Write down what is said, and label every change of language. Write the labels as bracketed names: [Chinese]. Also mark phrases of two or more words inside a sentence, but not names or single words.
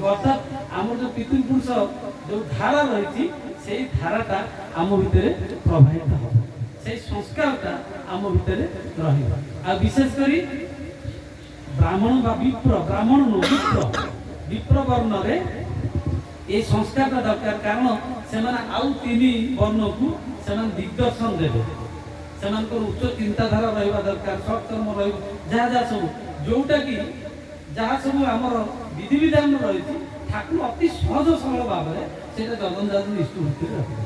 [Odia] ଅର୍ଥାତ୍ ଆମର ଯୋଉ ପିତୃପୁରୁଷ ଯୋଉ ଧାରା ରହିଛି ସେଇ ଧାରାଟା ଆମ ଭିତରେ ପ୍ରବାହିତ ହେବ, ସେଇ ସଂସ୍କାରଟା ଆମ ଭିତରେ ରହିବ। ଆଉ ବିଶେଷ କରି ବ୍ରାହ୍ମଣ ବା ବିପ୍ର, ବ୍ରାହ୍ମଣ ନୁହଁ ବିପ୍ର ବର୍ଣ୍ଣରେ ଏଇ ସଂସ୍କାରଟା ଦରକାର। কারণ ସେମାନେ ଆଉ 3 ବର୍ଣ୍ଣକୁ ସେମାନେ ଦିଗ୍ଦର୍ଶନ ଦେବେ। ସେମାନଙ୍କର ଉଚ୍ଚ ଚିନ୍ତାଧାରା ରହିବା ଦରକାର, ସତ୍କର୍ମ ରହିବ, ଯାହା ସବୁ ଯୋଉଟା କି ଯାହା ସବୁ ଆମର ବିଧିବିଧାନ ରହିଛି ଠାକୁର ଅତି ସହଜ ସରଳ ଭାବରେ ସେଇଟା ଯଜନ ଯାଜନ ଇଷ୍ଟ ଭିତରେ ରଖିବେ।